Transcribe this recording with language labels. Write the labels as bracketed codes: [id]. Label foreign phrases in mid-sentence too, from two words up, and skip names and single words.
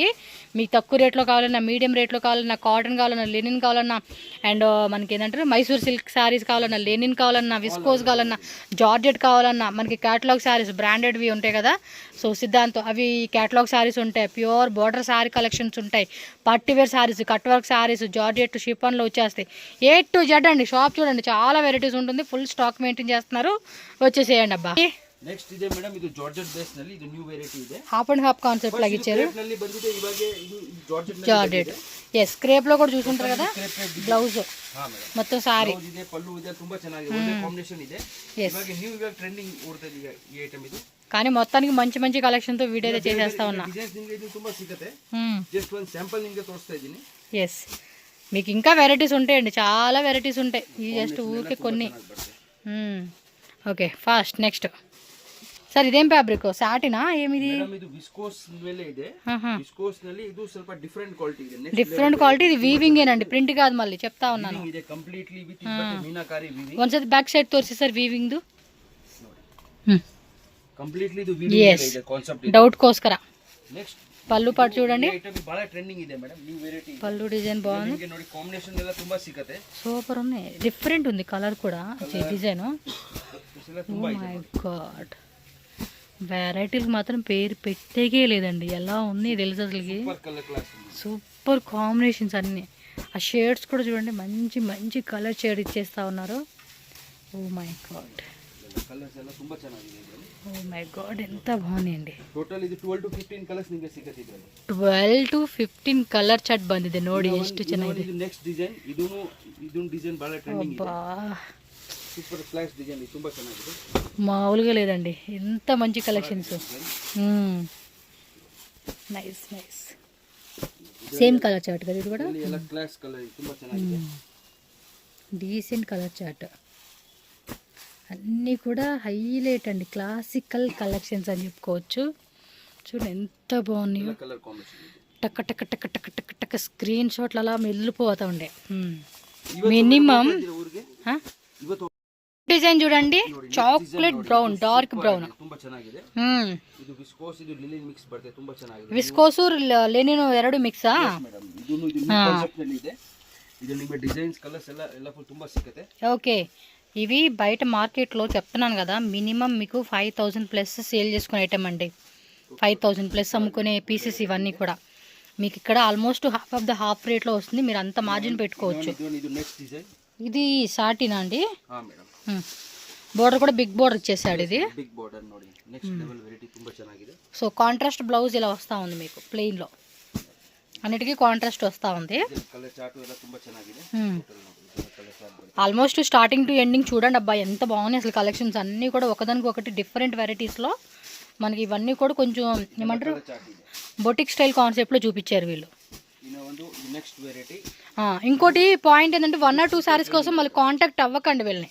[te] మీకు తక్కువ రేట్లో కావాలన్నా, మీడియం రేట్లో కావాలన్నా, కాటన్ కావాలన్నా, లెనిన్ కావాలన్నా, అండ్ మనకి ఏంటంటే [en] Mysore silk sarees [te] కావాలన్నా, లెనిన్ కావాలన్నా, విస్కోస్ కావాలన్నా, జార్జెట్ కావాలన్నా, మనకి [en] catalogue sarees [te] బ్రాండెడ్వి ఉంటాయి కదా, సో సిద్ధాంత్ అవి [en] catalogue sarees [te] ఉంటాయి. [en] pure border saree collections [te] ఉంటాయి. [en] Partywear sarees, cut work sarees, georgette, [te] షిఫాన్లో వచ్చేస్తాయి. A to Z అండి. షాప్ చూడండి, చాలా వెరైటీస్ ఉంటుంది. [en] full stock maintain [te] చేస్తున్నారు. వచ్చేసేయండి అబ్బా. [kn] ನೆಕ್ಸ್ಟ್ ಇದೆ ಮೇಡಮ್, ಇದು [en] georgette base [kn] ನಲ್ಲಿ ಇದು [en] new variety [kn] ಇದೆ. [en] Half and half concept [te] లాగా ఇచ్చారు. [kn] ನಲ್ಲಿ ಬಂದಿದೆ ಇವಾಗ ಇದು ಜಾರ್ಜೆಟ್ [te] జార్జెట్ ఎస్ క్రేప్ లో కూడా చూసుంటారు కదా. బ్లౌజ్ [kn] ಹಾ ಮೇಡಮ್, [te] మొత్తం సారీ [kn] ಇದೆ, ಪಲ್ಲು ಇದೆ, ತುಂಬಾ ಚೆನ್ನಾಗಿದೆ, ಒಳ್ಳೆ ಕಾಂಬಿನೇಷನ್ ಇದೆ. ಇವಾಗ ಇವಾಗ ಟ್ರೆಂಡಿಂಗ್ ಓಡ್ತಾ ಇದೆ ಈ ಐಟಮ್ ಇದು. [te] కానీ మొత్తానికి మంచి మంచి కలెక్షన్ తో వీడియో అయితే చేసేస్తా ఉన్నా. [kn] ಡಿಸೈನ್ಸ್ ನಿಮಗೆ ಇದು ತುಂಬಾ ಸಿಗುತ್ತೆ. జస్ట్ ಒಂದು ಸ್ಯಾಂಪಲ್ ನಿಮಗೆ ತೋರಿಸ್ತಾ ಇದ್ದೀನಿ. [te] ఎస్ మీకు ఇంకా వెరైటీస్ ఉంటాయండి, చాలా వెరైటీస్ ఉంటాయి. ఇది జస్ట్ ఊరికే కొన్ని. [en] okay fast next. [kn] ಸರ್ ಇದೇನು ಫ್ಯಾಬ್ರಿಕ್ ಸಾಟಿನಾ ಏಮಿದೆ? ಮೇಡಂ ಇದು ವಿಸ್ಕೋಸ್ ಮೇಲೆ ಇದೆ. ವಿಸ್ಕೋಸ್ ನಲ್ಲಿ ಇದು ಸ್ವಲ್ಪ [en] different quality [kn] ಇದೆ. [en] Different quality. [te] ఇది వీవింగ్ ఏనండి, ప్రింట్ కాదు. మళ్ళీ చెప్తా ఉన్నాను, [kn] ಇದೆ [en] completely with meenakari weaving. [kn] ಒಂದ್ಸತಿ [en] back side [kn] ತೋರಿಸಿ ಸರ್ ವೀವಿಂಗ್ ದು. ಕಂಪ್ಲೀಟ್ಲಿ ಇದು ವೀವಿಂಗ್ ಇದೆ ಕಾನ್ಸೆಪ್ಟ್. [te] డౌట్ కోస్కర. [kn] ನೆಕ್ಸ್ಟ್ [te] పళ్ళు పాటు చూడండి, [kn] ಐಟಮ್ ಬಹಳ ಟ್ರೆಂಡಿಂಗ್ ಇದೆ ಮೇಡಂ, [en] new variety. [te] పళ్ళు డిజైన్ బాగుంది. [kn] ನಿಮಗೆ ನೋಡಿ ಕಾಂಬಿನೇಷನ್ ಎಲ್ಲ ತುಂಬಾ ಸಿಗುತ್ತೆ. [te] సూపర్ ఉంది, డిఫరెంట్ ఉంది కలర్ కూడా, డిజైన్. [kn] ತುಂಬಾ [en] my god, [te] వెరైటీలకు మాత్రం పేరు పెట్టేకే లేదండి. ఎలా ఉంది తెలుసు అసలుకి. [en] Super colour class. Super combinations అన్నీ. [te] ఆ షేడ్స్ కూడా చూడండి, మంచి మంచి కలర్ షేడ్ ఇచ్చేస్తా ఉన్నారు. [en] Oh my god, [kn] ಕಲರ್ಸ್ ಎಲ್ಲ ತುಂಬಾ ಚೆನ್ನಾಗಿದೆ. [en] Oh my god, [te] ఎంత బాగున్నాయండి. [kn] ಟೋಟಲ್ ಇದು 12 to 15 ಕಲರ್ಸ್ ನಿಮಗೆ ಸಿಗುತ್ತೆ ಇದರಲ್ಲಿ. 12 to 15 [en] colour chart [kn] ಬಂದಿದೆ ನೋಡಿ, ಎಷ್ಟು ಚೆನ್ನಾಗಿದೆ. ಇದು ನೆಕ್ಸ್ಟ್ ಡಿಸೈನ್, ಇದೂ ಡಿಸೈನ್ ಬಹಳ ಟ್ರೆಂಡಿಂಗ್ ಇದೆ. [en] Super flash design, ఇది [kn] ತುಂಬಾ ಚೆನ್ನಾಗಿದೆ. [te] మామూలుగా లేదండి, ఎంత మంచి కలెక్షన్స్. [en] nice nice. same colour chart [te] కదా ఇది కూడా. [kn] ಎಲ್ಲ [en] class colour, [kn] ತುಂಬಾ ಚೆನ್ನಾಗಿದೆ. [en] Decent colour chart. [te] అన్నీ కూడా హైలైట్ అండి, [en] classical collections [te] అని చెప్పుకోవచ్చు. చూడండి ఎంత బాగున్నాయో. [en] Colour combination [te] టక్ టక్ టక్ టక్ టక్ టక్ స్క్రీన్ షాట్లు అలా వెళ్ళిపోతా ఉండే. [en] Minimum design చూడండి, chocolate brown, dark brown, [kn] ತುಂಬಾ ಚೆನ್ನಾಗಿದೆ. ಇದು ವಿಸ್ಕೋಸ್, ಇದು [en] linen mix [kn] ಬರುತ್ತೆ, ತುಂಬಾ ಚೆನ್ನಾಗಿದೆ. [en] viscose linen [kn] ಎರಡು ಮಿಕ್ಸಾ ಮೇಡಂ? ಇದು ಕಾನ್ಸೆಪ್ಟ್ ನಲ್ಲಿ ಇದೆ. ಇದು ನಿಮಗೆ ಡಿಸೈನ್ಸ್ ಕಲರ್ಸ್ ಎಲ್ಲ ಫುಲ್ ತುಂಬಾ ಸಿಗುತ್ತೆ. [te] ఓకే, ఇవి బయట మార్కెట్లో చెప్తున్నాను కదా, మినిమం మీకు 5000 ప్లస్ సేల్ చేసుకునే ఐటమ్ అండి. 5000 ప్లస్ అమ్ముకునే పీసెస్ ఇవన్నీ కూడా మీకు ఇక్కడ [en] almost half of the half [te] రేట్లో వస్తుంది. మీరు అంత మార్జిన్ పెట్టుకోవచ్చు. ఇది సాటినా అండి? బోర్డర్ కూడా [en] big border [te] ఇచ్చేసాడు. ఇది [en] Big border ನೋಡಿ, next level variety [kn] ತುಂಬಾ ಚೆನ್ನಾಗಿದೆ. [te] సో [en] contrast blouse [te] ఇలా వస్తూ ఉంది మీకు, ప్లెయిన్లో అన్నిటికీ కాంట్రాస్ట్ వస్తూ ఉంది. [en] colour chart [kn] ಎಲ್ಲ ತುಂಬಾ ಚೆನ್ನಾಗಿದೆ. [te] ఆల్మోస్ట్ [en] starting to ending [te] చూడండి అబ్బా, ఎంత బాగున్నాయి అసలు కలెక్షన్స్ అన్నీ కూడా. ఒకదానికి ఒకటి డిఫరెంట్ వెరైటీస్లో మనకి ఇవన్నీ కూడా కొంచెం ఏమంటారు, [en] boutique style [te] కాన్సెప్ట్లో చూపించారు వీళ్ళు. ఇంకోటి పాయింట్ ఏంటంటే 1 or 2 సారీస్ కోసం మళ్ళీ కాంటాక్ట్ అవ్వకండి వీళ్ళని.